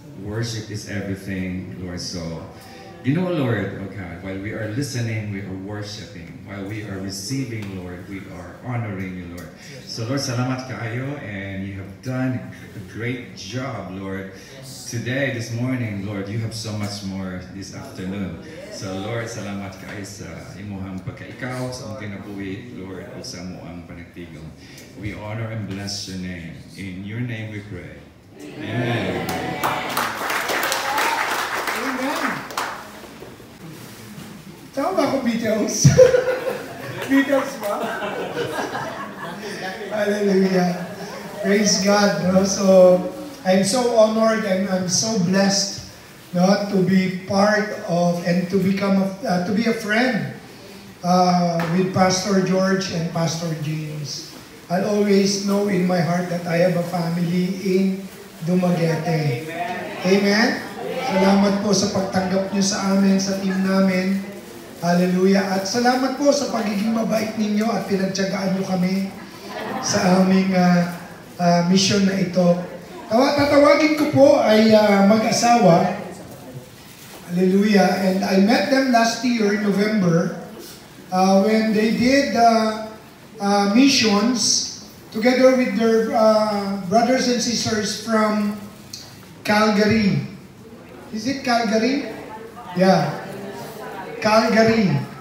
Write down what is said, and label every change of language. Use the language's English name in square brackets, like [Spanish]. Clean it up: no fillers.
[English] worship is everything, Lord. So, you know, Lord, oh God, while we are listening, we are worshiping. While we are receiving, Lord, we are honoring you, Lord. So, Lord, [Cebuano] salamat kaayo, [English] and you have done a great job, Lord. Today, this morning, Lord, you have so much more this afternoon. [Cebuano] So, Lord, salamat kaayo sa imuhang pagkaikaw, sa ang kinabuhi, Lord, o sa imuhang panagtigong. [English] We honor and bless your name. In your name we pray. Amen. Amen. [Filipino] Tama ba ako Beatles? Beatles ba? [English] Hallelujah. Praise God. No? So, I'm so honored and I'm so blessed, no, to be part of and to become to be a friend with Pastor George and Pastor James. I'll always know in my heart that I have a family in Dumaguete. [Filipino] Amen? Salamat po sa pagtanggap niyo sa amin, sa team namin. Hallelujah. At salamat po sa pagiging mabait ninyo at pinagtiyagaan niyo kami sa aming mission na ito. Tatawagin ko po ay mag-asawa. Hallelujah. [English] And I met them last year in November when they did missions together with their brothers and sisters from Calgary. Is it Calgary? Yeah. Calgary.